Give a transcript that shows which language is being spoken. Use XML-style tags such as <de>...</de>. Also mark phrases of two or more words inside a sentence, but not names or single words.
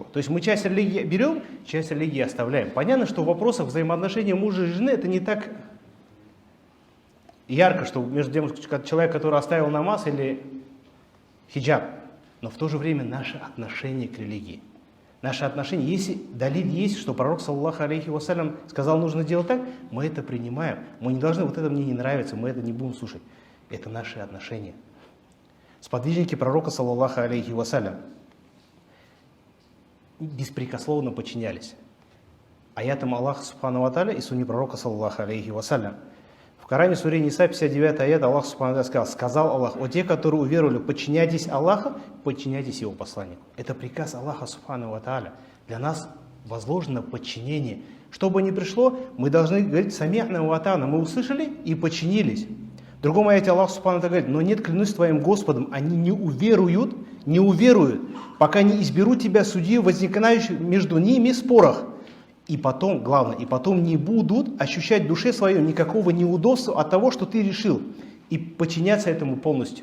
<ru>То есть мы часть религии берем, часть религии оставляем. Понятно, что в вопросах взаимоотношений мужа и жены это не так ярко, что между тем человек, который оставил намаз или хиджаб. Но в то же время наше отношение к религии. Наше отношение, если далиль есть, что пророк,</ru> <ar>صلى الله عليه وسلم,</ar> <ru>сказал, нужно делать так, мы это принимаем. Мы не должны, вот это мне не нравится, мы это не будем слушать. Это наши отношения. Сподвижники пророка,</ru> <ar>صلى الله عليه وسلم,</ar> <ru>беспрекословно подчинялись аятам Аллаха</ru> <ar>سبحانه وتعالى</ar> <ru>и сунне пророка,</ru> <ar>صلى الله عليه وسلم.</ar> <ru>В Коране, суре Ниса, 59 аят, Аллах</ru> <ar>سبحانه وتعالى</ar> <ru>сказал Аллах: «О те, которые уверовали, подчиняйтесь Аллаху, подчиняйтесь Его посланнику». Это приказ Аллаха</ru> <ar>سبحانه وتعالى.</ar> <ru>Для нас возложено подчинение. Что бы ни пришло, мы должны говорить</ru> <ar>«سمعنا وأطعنا».</ar> <ru>Мы услышали и подчинились. В другом аяте Аллах</ru> <ar>سبحانه وتعالى</ar> <ru>говорит: «Но нет, клянусь твоим Господом, они не уверуют, пока не изберут тебя судью, возникающих между ними спорах. И потом, главное, и потом не будут ощущать в душе своей никакого неудобства от того, что ты решил, и подчиняться этому полностью».</ru>